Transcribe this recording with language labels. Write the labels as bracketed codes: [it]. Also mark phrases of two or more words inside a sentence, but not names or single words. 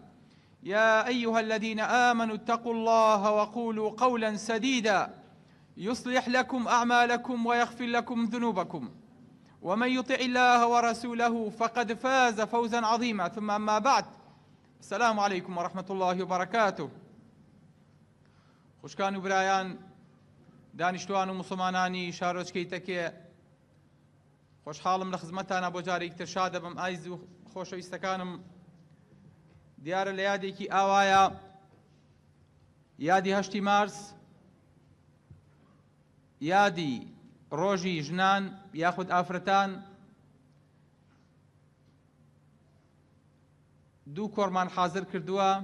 [ar] يا أيها الذين آمنوا اتقوا الله وقولوا قولا سديدا يصلح لكم أعمالكم ويغفر لكم ذنوبكم، ومن يطع الله ورسوله فقد فاز فوزا عظيما. ثم أما بعد، السلام عليكم ورحمة الله وبركاته. [ckb] خوشکان و برایان، دانیشتوان و مسلمانانی شارۆچکەی تەکێ، خۆشحاڵم لە خزمەتتانە بۆ جارێکی تر شاد دەبم. ئایز و خۆشەویستەکانم، دیارە لە یادێکی ئاوایە، یادی 8 مارس، یادی ڕۆژی ژنان یاخود ئافرەتان، دوو کۆڕمان حازر کردووە.